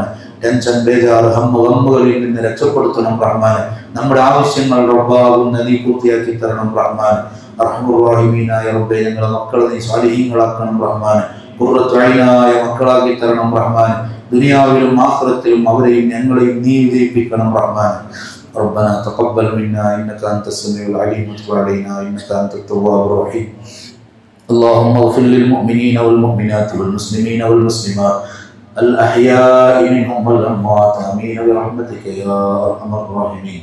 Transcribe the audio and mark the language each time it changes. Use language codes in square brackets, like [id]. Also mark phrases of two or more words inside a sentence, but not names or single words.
[ml] ടെൻഷൻ, ബേജാറ്, ഹമ്മുകളിൽ നിന്ന് രക്ഷപ്പെടുത്തണം റഹ്മാനെ. നമ്മുടെ ആവശ്യങ്ങൾ റബ്ബാകുന്ന നീ പൂർത്തിയാക്കി തരണം റഹ്മാനെ. അർഹമർ റഹീമീനായ റബ്ബേ, ഞങ്ങളുടെ മക്കളെ നീ സാലിഹീങ്ങളാക്കണം റഹ്മാനെ. ഖുർറത്തു ഐനായ മക്കളാക്കി തരണം റഹ്മാനെ. ദുനിയാവിലും ആഖിറത്തിലും അവരെയും ഞങ്ങളെയും നീ വിജയിപ്പിക്കണം റഹ്മാനെ. [ar] ربنا تقبل منا إنك أنت السميع العليم وتب علينا إنك أنت التواب الرحيم. اللهم اغفر للمؤمنين والمؤمنات والمسلمين والمسلمات الأحياء منهم والأموات آمين برحمتك يا أرحم الراحمين.